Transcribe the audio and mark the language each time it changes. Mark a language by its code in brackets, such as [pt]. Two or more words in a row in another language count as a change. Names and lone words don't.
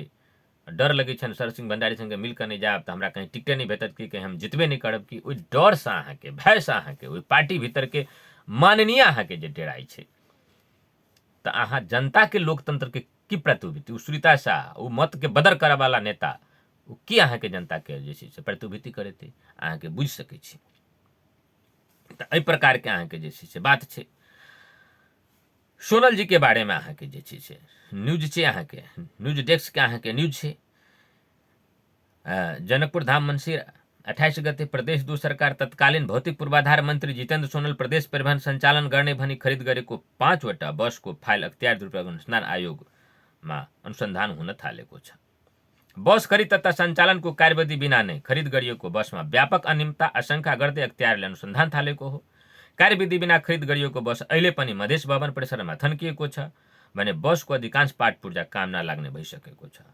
[mai] डर लगे छन शरद सिंह भंडारी संगे मिलकर नहीं जाब तो हमरा कहीं टिकटे नहीं भेटत कि कहीं हम जितबे नहीं करब कि ओहि डर से अहाँके भय से अहाँके ओहि पार्टी भीतर के माननीय अहाँके जे डेराई छै तो अहाँ जनता के लोकतंत्र के की प्रतिभूति सुनीता शाह ओ मत के बदर करे वाला नेता ओ की अहाँके जनता के जे छै से प्रतिभूति करेते अहाँके बुझ सकै छी। तो एहि प्रकार के अहाँके जे छै से बात छै। सोनल जी के बारे में अहाँके जे छै से न्यूज छै, अहाँके न्यूज डेस्क के अहाँके न्यूज छै। [ne] जनकपुर धाम मंसिर 28 गते प्रदेश 2 सरकार तत्कालीन भौतिक पूर्वाधार मंत्री जितेंद्र सोनल प्रदेश परिवहन संचालन गर्ने भनी खरिद गरेको 5वटा बसको फाइल अख्तियार दुरुपयोग अनुसन्धान आयोगमा अनुसन्धान हुन थालेको छ। बस खरिद तथा सञ्चालनको कार्यविधि बिना नै खरिद गरिएको बसमा व्यापक अनियमितता आशंका गर्दै अख्तियारले अनुसन्धान थालेको हो। कार्यविधि बिना खरिद गरिएको बस अहिले पनि मधेस भवन परिसरमा थन्किएको छ भने बसको अधिकांश पार्ट पूर्जा काम नलाग्ने भइसकेको छ।